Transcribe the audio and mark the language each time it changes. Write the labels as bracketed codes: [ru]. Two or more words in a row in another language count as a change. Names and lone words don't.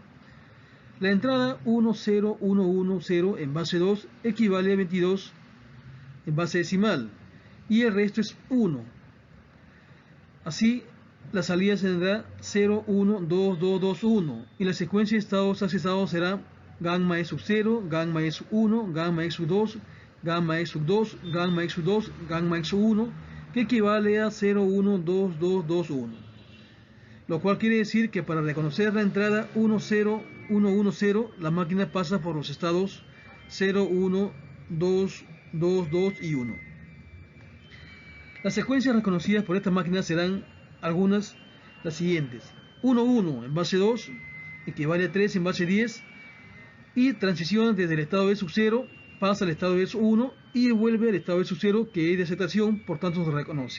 [es] La entrada 1, 0, 1, 1, 0 en base 2 equivale a 22 en base decimal y el resto es 1. Así, la salida tendrá 0, 1, 2, 2, 2, 1 y la secuencia de estados accesados será gamma E sub 0, gamma E sub 1, gamma E sub 2, gamma E sub 2, gamma E sub 2, gamma E sub 1, que equivale a 0, 1, 2, 2, 2, 1. lo cual quiere decir que para reconocer la entrada 10110, la máquina pasa por los estados 0, 1, 2, 2, 2 y 1. Las secuencias reconocidas por esta máquina serán algunas las siguientes: 1, 1 en base 2 equivale a 3 en base 10, y transición desde el estado de sub 0 pasa al estado de sub 1 y vuelve al estado de sub 0, que es de aceptación, por tanto se reconoce.